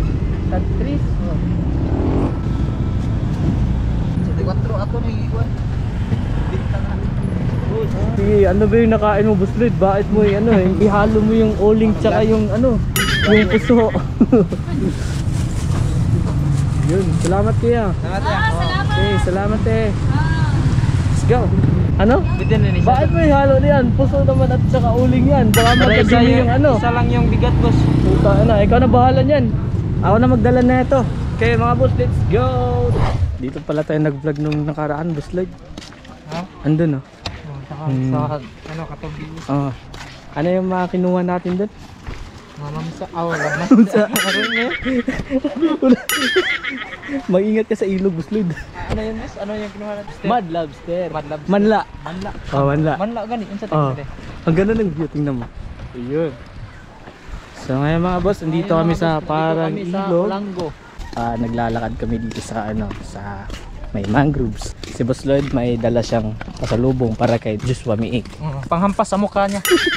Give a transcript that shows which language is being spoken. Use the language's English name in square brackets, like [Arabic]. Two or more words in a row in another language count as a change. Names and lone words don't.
[Filipino] Tagtris? Oh. 4 ato na iwan. Sige, ano ba yung nakain mo, Buslid? Bakit mo ihalo mo yung uling tsaka yung yung puso. Yun, salamat kuya. Salamat. Okay, salamat eh. [English] Let's go. [Filipino] Ano? Bakit mo ihalo niyan? Puso naman at tsaka uling yan. Baka magkadumi yung Isa lang yung bigat, boss. Puta na, ikaw na bahala niyan. Ako na magdala na ito. Okay mga boss, [English] let's go. [Filipino] Dito pala tayo nag-vlog nung nakaraan, boss Lloyd. Ha? Andun Sa katabi. Ano yung mga kinuha natin doon? Mamamsa. Mamamsa. Mag-ingat ka sa ilog, boss Lloyd. Ano yun, boss? Ano yung kinuha natin? [English] Mad lobster. Mad lobster. [Filipino] Manla. Manla. Manla. Manla gani. Yung sa Oh. tingin Ang ganda ng view, tingnan mo. Ayun. So ngayon mga boss, nandito kami sa parang ilog. Langgo. Naglalakad kami dito sa sa may mangroves. Si Boss Lloyd may dala siyang pasalubong para kay Joshua Miik. Panghampas sa mukha niya.